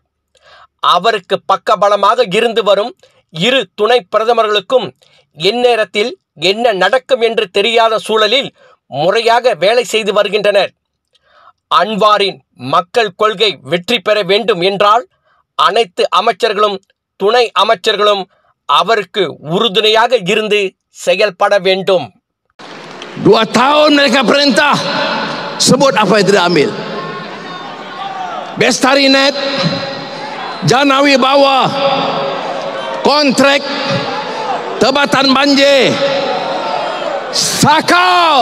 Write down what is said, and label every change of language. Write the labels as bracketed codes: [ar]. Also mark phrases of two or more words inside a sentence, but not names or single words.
[ta] அவருக்கு பக்கபலமாக இருந்து வரும் இரு துணை பிரதமர்களுக்கும் எந்நேரத்தில் என்ன நடக்கும் என்று தெரியாத சூழலில் முறையாக வேலை செய்து வருகின்றனர். அன்வாரின் மக்கள் கொள்கை வெற்றி பெற வேண்டும் என்றால் அனைத்து அமைச்சர்களும் துணை அமைச்சர்களும் அவருக்கு உறுதுணையாக இருந்து செயல்பட வேண்டும். [ms] 2 tahun mereka perintah, sebut apa yang tidak ambil. Bestarinet, Janawi Bawah, kontrak Tebatan Banjir, sakau.